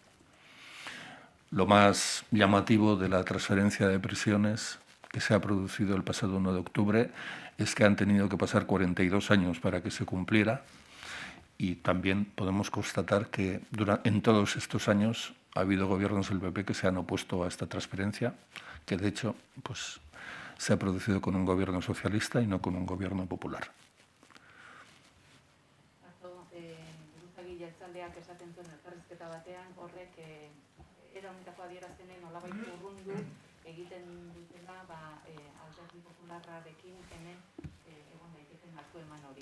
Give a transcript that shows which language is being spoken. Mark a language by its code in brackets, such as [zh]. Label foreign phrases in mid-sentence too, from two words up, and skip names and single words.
[es] Lo más llamativo de la transferencia de prisiones que se ha producido el pasado 1 de octubre es que han tenido que pasar 42 años para que se cumpliera y también podemos constatar que en todos estos años ha habido gobiernos del PP que se han opuesto a esta transferencia, que de hecho pues, se ha producido con un gobierno socialista y no con un gobierno popular. [eu] Jeltzaleak esaten zuen elkarrizketa batean horrek era honetako adierazpenen nolabait urrundu egiten dutela Alderdi Popularrarekin hemen egon daiteken hartu eman hori.